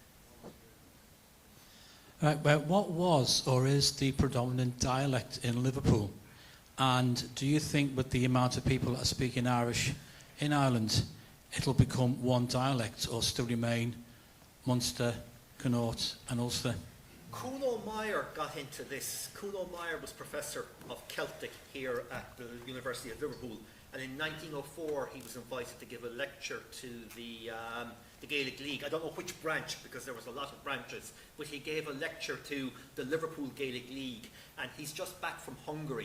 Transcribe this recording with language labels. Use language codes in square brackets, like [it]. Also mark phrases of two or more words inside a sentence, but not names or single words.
[en] Well, what was or is the predominant dialect in Liverpool? And do you think with the amount of people that are speaking Irish in Ireland, it'll become one dialect or still remain Munster, Connaught and Ulster? Keough-Naughton got into this. Keough-Naughton was professor of Celtic here at the University of Liverpool, and in 1904 he was invited to give a lecture to the Gaeilge League. I don't know which branch, because there was a lot of branches, but he gave a lecture to the Liverpool Gaeilge League, and he's just back from Hungary.